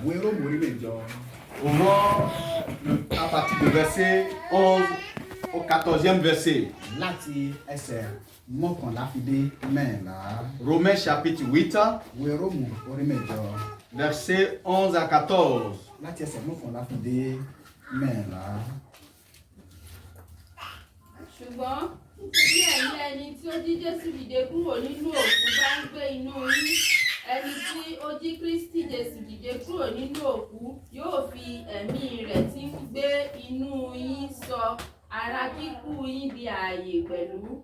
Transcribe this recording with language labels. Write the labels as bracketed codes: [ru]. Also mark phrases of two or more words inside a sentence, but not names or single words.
[fr] À partir du verset 11 au 14e verset. Romains chapitre 8, verset 11 à 14. [yo] Ṣùgbọ́n bí ẹni tí ó jí Jésù dìde kúrò nínú òkú bá ń gbé inú yín, ẹni tí ó jí Kristi Jésù dìde kúrò nínú òkú yóò fi ẹ̀mí rẹ̀ tí ń gbé inú yín sọ ara kíkú yín di ààyè pẹ̀lú.